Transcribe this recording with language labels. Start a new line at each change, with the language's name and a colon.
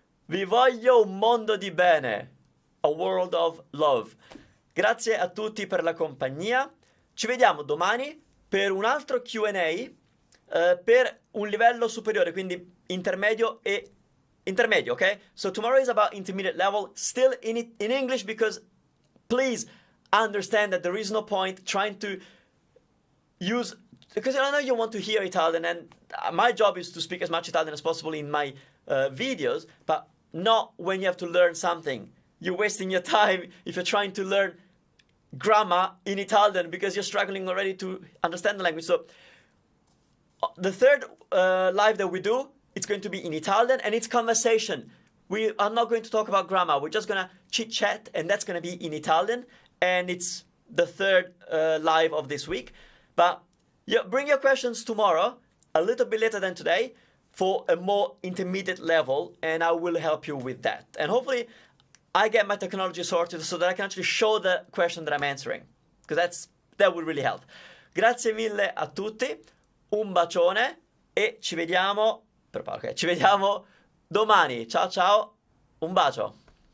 Italian: Vi voglio un mondo di bene.
English: A world of love.
Italian: Grazie a tutti per la compagnia. Ci vediamo domani per un altro Q&A per un livello superiore, quindi intermedio, okay?
English: So tomorrow is about intermediate level, still in English, because please understand that there is no point trying to use, because I know you want to hear Italian, and my job is to speak as much Italian as possible in my videos, but not when you have to learn something. You're wasting your time if you're trying to learn grammar in Italian because you're struggling already to understand the language. So the third live that we do, it's going to be in Italian, and it's conversation. We are not going to talk about grammar. We're just going to chit-chat, and that's going to be in Italian, and it's the third live of this week. But yeah, bring your questions tomorrow, a little bit later than today, for a more intermediate level, and I will help you with that. And hopefully I get my technology sorted so that I can actually show the question that I'm answering, because that would really help.
Italian: Grazie mille a tutti, un bacione, e ci vediamo domani. Ciao ciao, un bacio.